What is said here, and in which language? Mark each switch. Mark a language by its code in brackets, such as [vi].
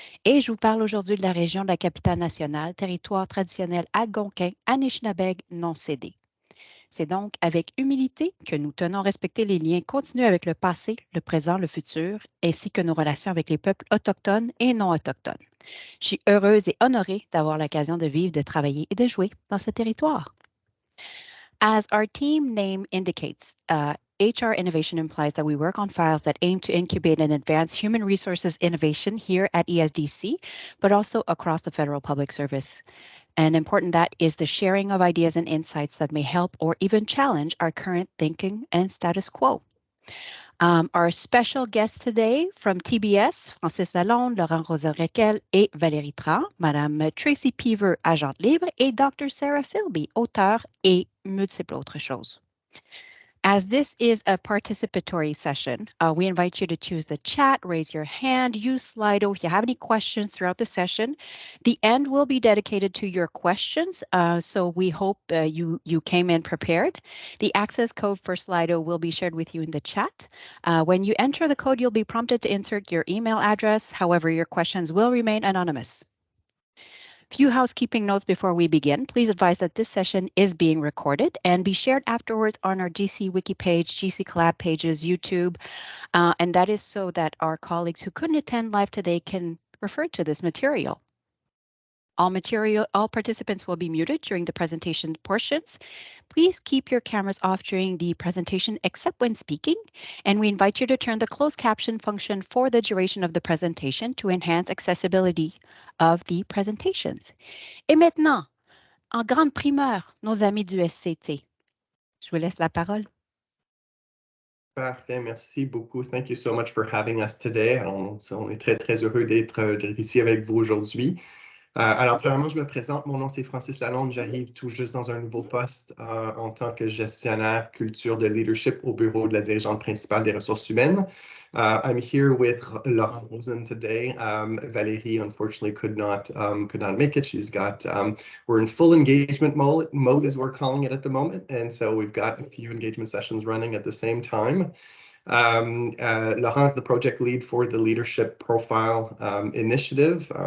[fr] Et je vous parle aujourd'hui de la région de la capitale nationale, territoire traditionnel algonquin, Anishinabeg non cédé. C'est donc avec humilité que nous tenons à respecter les liens continus avec le passé, le présent, le futur, ainsi que nos relations avec les peuples autochtones et non autochtones. Je suis heureuse et honorée d'avoir l'occasion de vivre, de travailler et de jouer dans ce territoire. [en] As our team name indicates, HR innovation implies that we work on files that aim to incubate and advance human resources innovation here at ESDC, but also across the federal public service. And important that is the sharing of ideas and insights that may help or even challenge our current thinking and status quo. Our special guests today from TBS, Francis Lalonde, Laurent Rosel-Requel et Valérie Tran, Madame Tracy Peaver, [fr] agente libre, [en] et Dr. [fr] Sarah Philby, auteur et multiples autres choses. [en] As this is a participatory session, we invite you to choose the chat, raise your hand, use Slido if you have any questions throughout the session. The end will be dedicated to your questions, so we hope you came in prepared. The access code for Slido will be shared with you in the chat. When you enter the code, you'll be prompted to insert your email address. However, your questions will remain anonymous. Few housekeeping notes before we begin. Please advise that this session is being recorded and be shared afterwards on our GC Wiki page, GC Collab pages, YouTube, and that is so that our colleagues who couldn't attend live today can refer to this material. All participants will be muted during the presentation portions. Please keep your cameras off during the presentation except when speaking, and we invite you to turn the closed caption function for the duration of the presentation to enhance accessibility of the presentations. [fr] Et maintenant, en grande primeur, nos amis du SCT. Je vous laisse la parole. Parfait, merci beaucoup. [en] Thank you so much for having us today. [fr] On est très, très heureux d'être ici avec vous aujourd'hui. Alors, premièrement, je me présente. Mon nom, c'est Francis Lalonde. J'arrive tout juste dans un nouveau poste en tant que gestionnaire culture de leadership au bureau de la dirigeante principale des ressources humaines. [en] I'm here with Laurent Rosen today. Valérie, unfortunately, could not make it. She's got, we're in full engagement mode, as we're calling it at the moment. And so we've got a few engagement sessions running at the same time. Laurent is the project lead for the Leadership Profile initiative.